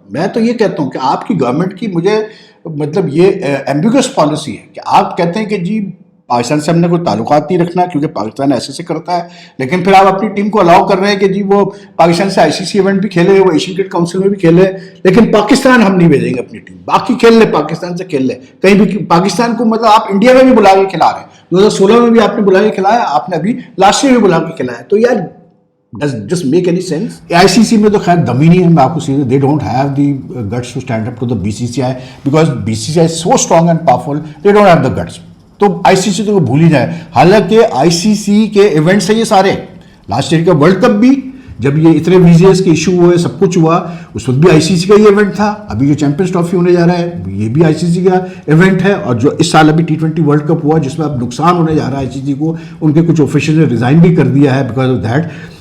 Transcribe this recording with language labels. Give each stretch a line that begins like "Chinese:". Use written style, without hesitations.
Urdu: میں تو یہ کہتا ہوں کہ آپ کی گورنمنٹ کی مجھے مطلب یہ ایمبیگس پالیسی ہے کہ آپ کہتے ہیں کہ جی پاکستان سے ہم نے کوئی تعلقات نہیں رکھنا کیونکہ پاکستان ایسے کرتا ہے, لیکن پھر آپ اپنی ٹیم کو الاؤ کر رہے ہیں کہ جی وہ پاکستان سے ICC ایونٹ بھی کھیلے, وہ ایشین کرکٹ کاؤنسل میں بھی کھیلے, لیکن پاکستان ہم نہیں بھیجیں گے اپنی ٹیم. باقی کھیل لے, پاکستان سے کھیل لے کہیں بھی. پاکستان کو مطلب آپ انڈیا میں بھی بلا کے کھلا رہے ہیں, 2016 میں بھی آپ نے بلا کے کھلایا, آپ نے ابھی لاسٹ ایئر بھی بلا کے کھلایا. تو یار
English: does just make any sense?
Urdu: ICC میں تو خیر دم ہی نہیں ہے, میں آپ کو سیدھے
English: they don't have the guts to stand up to the BCCI because BCCI is so strong and powerful, they don't have the guts.
Urdu: تو ICC تو بھول ہی جائے. حالانکہ ICC کے ایونٹس ہیں یہ سارے. لاسٹ ایئر کا ورلڈ کپ بھی جب یہ اتنے ویزیز کے ایشو ہوئے, سب کچھ ہوا, اس وقت بھی ICC کا یہ ایونٹ تھا. ابھی جو چیمپئنز ٹرافی ہونے جا رہا ہے یہ بھی ICC کا ایونٹ ہے, اور جو اس سال ابھی T20 ورلڈ کپ ہوا جس میں اب نقصان ہونے جا رہا ہے ICC کو, ان کے کچھ آفیشیل نے ریزائن بھی کر دیا ہے
English: Because of that.